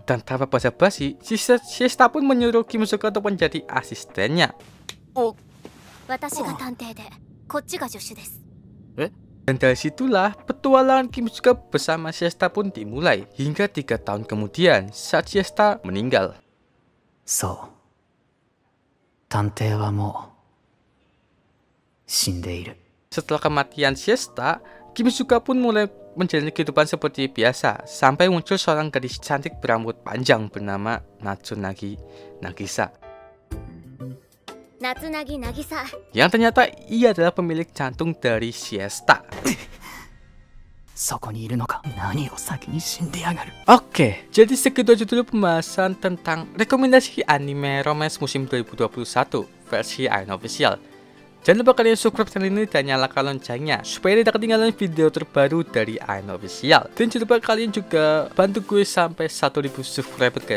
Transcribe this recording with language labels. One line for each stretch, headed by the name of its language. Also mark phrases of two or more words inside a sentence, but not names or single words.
Indonesian: Dan tanpa basa-basi, Siesta pun menyuruh Kimizuka untuk menjadi asistennya. Dan dari situlah, petualangan Kimizuka bersama Siesta pun dimulai. Hingga 3 tahun kemudian, saat Siesta meninggal.
Japanese: そう探偵はもう死んでいる
Indonesian: Setelah kematian Siesta, Kimizuka pun mulai menjalani kehidupan seperti biasa, sampai muncul seorang gadis cantik berambut panjang bernama Natsunagi Nagisa. Natsunagi Nagisa. Yang ternyata ia adalah pemilik jantung dari Siesta.
Japanese: そこにいるのか何を先に死んでやがる
Indonesian: Oke, jadi segitu aja dulu pembahasan tentang rekomendasi anime romance musim 2021 versi Ain Official. Jangan lupa kalian
English: subscribe channel
Indonesian: ini dan nyalakan loncengnya supaya tidak ketinggalan video terbaru dari Aino Official. Dan jangan lupa kalian juga bantu gue sampai 1000
English: subscriber guys.